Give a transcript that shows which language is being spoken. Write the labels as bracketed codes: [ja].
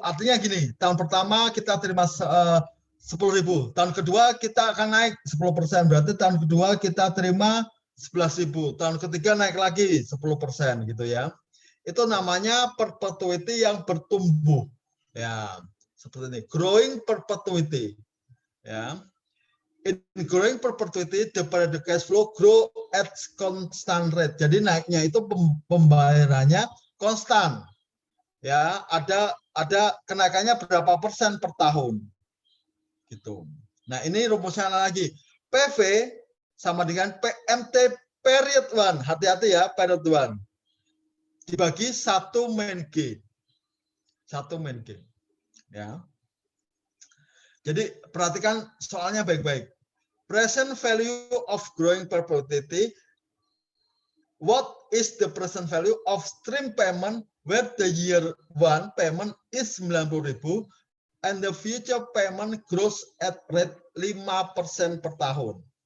[id] Artinya gini, tahun pertama kita terima 10.000, tahun kedua kita akan naik 10%, berarti tahun kedua kita terima 11.000, tahun ketiga naik lagi 10% gitu ya. Itu namanya perpetuity yang bertumbuh. Ya, seperti ini, growing perpetuity. Ya. [en] In growing perpetuity, the periodic cash flow grow at constant rate. [id] Jadi naiknya itu pembayarannya konstan. Ya, ada kenaikannya berapa persen per tahun. Gitu. Nah, ini rumusnya lagi. PV sama dengan PMT period 1. Hati-hati ya, period 1. Dibagi 1 main G. 1 main G. Ya. Jadi perhatikan soalnya baik-baik. [en] Present value of growing perpetuity. What is the present value of stream payment where the year 1 payment is 90.000 and the future payment grows at rate 5% [id] per tahun.